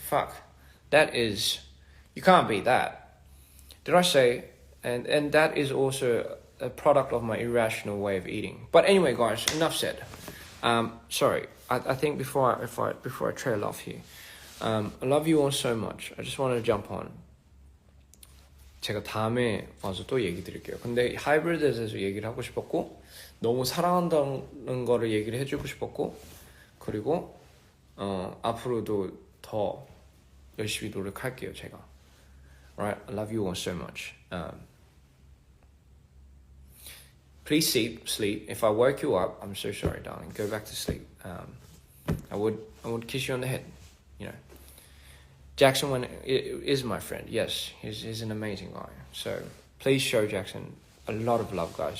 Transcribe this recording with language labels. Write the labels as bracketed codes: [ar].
[en] Fuck, you can't beat that. Did I say? And that is also a product of my irrational way of eating. But anyway, guys, enough said. Sorry, I think before I trail off here, I love you all so much. I just wanted to jump on. [ko] 제가 다음에 와서 또 얘기 드릴게요. 근데 하이브리드에 대해서 얘기를 하고 싶었고, 너무 사랑한다는 거를 얘기를 해주고 싶었고, 그리고 앞으로도 더 열심히 노력할게요, 제가. [en] Alright, I love you all so much. Please sleep. If I woke you up, I'm so sorry, darling. Go back to sleep. I would kiss you on the head, you know. Jackson is my friend. Yes, he's an amazing guy. So please show Jackson a lot of love, guys.